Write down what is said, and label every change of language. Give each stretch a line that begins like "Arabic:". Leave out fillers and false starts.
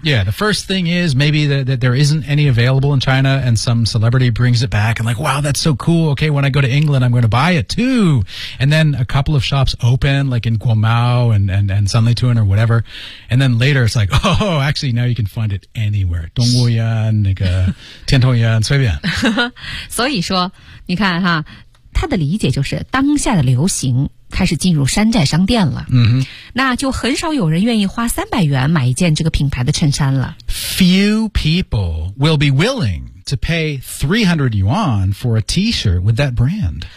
English: Yeah, the first thing is maybe that there isn't any available in China and some celebrity brings it back and like, wow, that's so cool. Okay, when I go to England, I'm going to buy it too. And then a couple of shops open like in Guomao and Sanlitun or whatever. And then later it's like, oh, actually now you can find it anywhere.
Chinese: 东吴园那个天童园随便。所以说你看哈他的理解就是当下的流行开始进入山寨商店了、那就很少有人愿意花300元买一件这个品牌的衬衫了
English: Few people will be willing to pay 300 yuan for a t-shirt with that brand